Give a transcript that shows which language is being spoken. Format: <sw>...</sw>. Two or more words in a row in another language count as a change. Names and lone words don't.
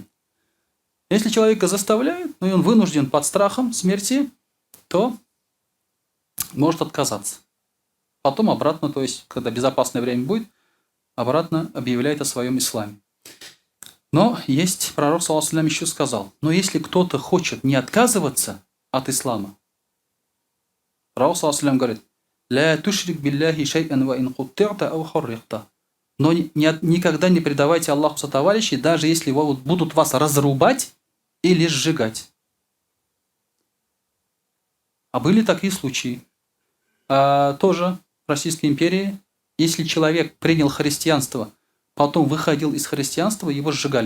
<ru>Если человека заставляют, и он вынужден под страхом смерти, то может отказаться. Потом обратно, то есть когда безопасное время будет, обратно объявляет о своем исламе. Но есть, пророк</ru> <ar>صلى الله عليه وسلم</ar> <ru>еще сказал, но если кто-то хочет не отказываться от ислама, пророк</ru> <ar>صلى الله عليه وسلم</ar> <ru>говорит,</ru> <ar>«لا تشرك بالله شيئا وإن قطعت أو حرقت».</ar> <ru>Но никогда не предавайте Аллаху сотоварищей, даже если будут вас разрубать или сжигать. А были такие случаи. Тоже в Российской империи, если человек принял христианство, потом выходил из христианства, его сжигали.</ru>